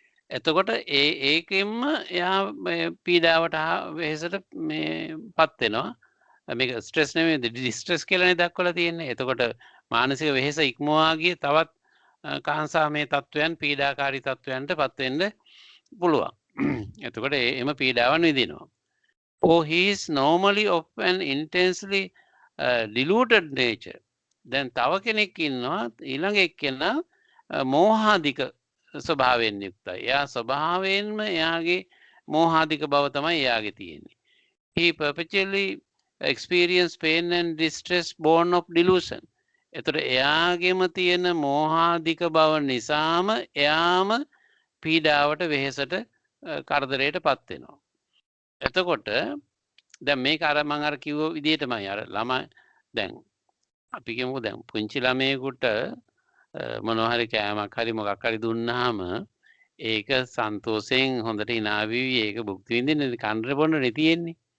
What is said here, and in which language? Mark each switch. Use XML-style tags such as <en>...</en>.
<si>එතකොට ඒකෙන්ම එයා පීඩාවට වෙහෙසට පත් වෙනවා. මේක ස්ට්‍රෙස් නෙමෙයි ඩිස්ට්‍රෙස් කියලානේ දක්වලා තියෙන්නේ. එතකොට මානසික වෙහෙස ඉක්මවා ගිය තවත් කාංසාමේ තත්වයන් පීඩාකාරී තත්වයන්ට පත් වෙන්න පුළුවන්. එතකොට එම පීඩාවන් විඳිනවා.</si> <en>Oh, he is normally of an intensely diluted nature.</en> <si>දැන් තව කෙනෙක් ඉන්නවා ඊළඟ එක්කෙනා මෝහාධික ස්වභාවයෙන් යුක්තයි. එයා ස්වභාවයෙන්ම එයාගේ මෝහාධික බව තමයි එයාගේ තියෙන්නේ.</si> <en>He perpetually experience pain and distress born of delusion.</en> <si>එතකොට එයාගේම තියෙන මෝහාධික බව නිසාම එයාම පීඩාවට වෙහෙසට කරදරයට පත් වෙනවා. එතකොට දැන් මේක අර මම අර කිව්ව විදිහටමයි අර ළමයි දැන් අපි කියමුකෝ දැන් පුංචි ළමයෙකුට මොනවා හරි කෑමක් හරි මොකක් හරි දුන්නාම ඒක සන්තෝෂයෙන් හොඳට hina වෙවි ඒක භුක්ති විඳින්න කන්න බොන්නනේ තියෙන්නේ.</si>